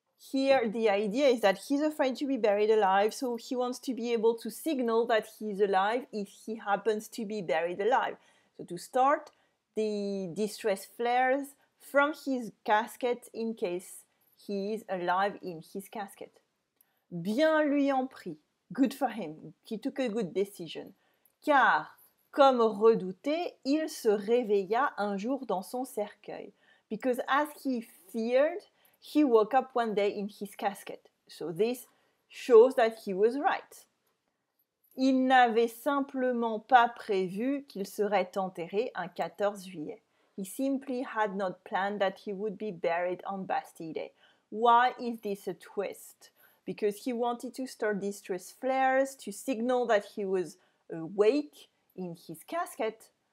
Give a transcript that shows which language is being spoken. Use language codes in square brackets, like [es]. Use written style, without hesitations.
[en] Here, the idea is that he's afraid to be buried alive, so he wants to be able to signal that he's alive if he happens to be buried alive. So to start, the distress flares from his casket in case he is alive in his casket. [fr] Bien lui en prit. [en] Good for him. He took a good decision. [fr] Car, comme redouté, il se réveilla un jour dans son cercueil. [en] Because as he feared, he woke up one day in his casket. So this shows that he was right. [fr] Il n'avait simplement pas prévu qu'il serait enterré un 14 juillet. [en] He simply had not planned that he would be buried on Bastille Day. Why is this a twist? Because he wanted to start distress flares to signal that he was awake in his casket.